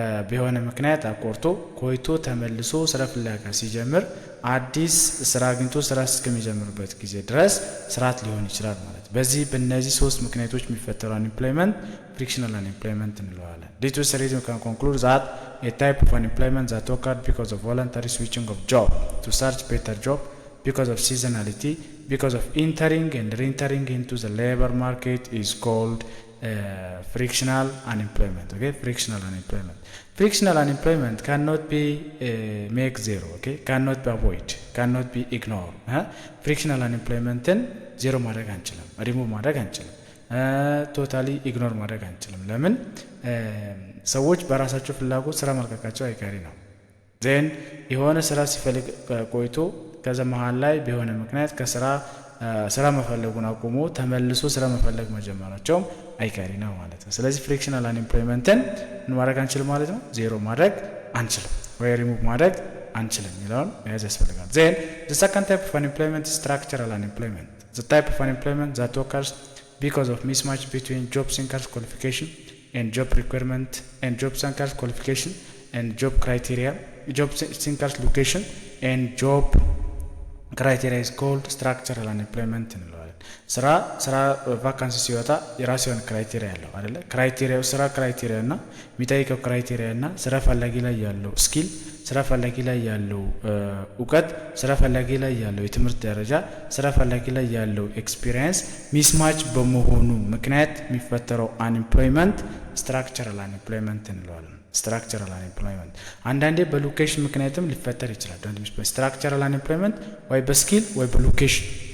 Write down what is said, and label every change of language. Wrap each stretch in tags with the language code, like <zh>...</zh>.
<am>በሆነ ምክንያት አቆርጦ ቆይቶ ተመልሶ ስራ ፍለጋ ሲጀምር አዲስ ስራ አግኝቶ ስራ እስከሚጀምርበት ጊዜ ድረስ ስርዓት ሊሆን ይችላል ማለት ነው። በእነዚህ ሶስት ምክንያቶች የሚፈጠረው unemployment frictional unemployment እንለዋለን።</am> <en>Due to this reason we can conclude that a type of unemployment that occurred because of voluntary switching of job to search better job, because of seasonality, because of entering and re-entering into the labor market is called frictional unemployment. Okay, frictional unemployment cannot be make zero. Okay, cannot be avoid, cannot be ignored.</en> <am>frictional unemployment ዜሮ ማድረግ አንችልም፣ ሪሙቭ ማድረግ አንችልም፣ ቶታሊ ኢግኖር ማድረግ አንችልም። ለምን? ሰዎች በራሳቸው ፍላጎት ስራ መልቀቃቸው አይቀሬ ነው። ዜን የሆነ ስራ ሲፈልግ ቆይቶ ከዛ መሃል ላይ በሆነ ምክንያት ስራ መፈለጉን አቁሞ ተመልሶ ስራ መፈለግ መጀመራቸው አይቀሬ ነው ማለት ነው። ስለዚህ ፍሪክሽናል unemploymentን ምን ማድረግ አንችልም ማለት ነው? ዜሮ ማድረግ አንችልም ወይ ሪሙቭ ማድረግ አንችልም የሚለውን መያዝ ያስፈልጋል።</am> <en>then the second type of unemployment is structural unemployment. The type of unemployment that occurs because of mismatch between job seekers qualification and job requirement and job seekers qualification and job criteria job seekers location and job criteria is called structural unemployment</en> <am>እንለዋለን። ስራ ቫካንሲ ሲወጣ የራሱ የሆነ ክራይቴሪያ ያለው አይደለ? ክራይቴሪያው ስራ ክራይቴሪያ እና የሚጠይቀው ክራይቴሪያ እና ስራ ፈላጊ ላይ ያለው ስኪል፣ ስራ ፈላጊ ላይ ያለው እውቀት፣ ስራ ፈላጊ ላይ ያለው የትምህርት ደረጃ፣ ስራ ፈላጊ ላይ ያለው ኤክስፒሪየንስ ሚስማች በመሆኑ ምክንያት የሚፈጠረው አንኤምፕሎይመንት ስትራክቸራል አንኤምፕሎይመንት እንለዋለን። ስትራክቸራል አንኤምፕሎይመንት አንዳንዴ በሎኬሽን ምክንያትም ሊፈጠር ይችላል። ስትራክቸራል አንኤምፕሎይመንት ወይ በስኪል ወይ በሎኬሽን</am>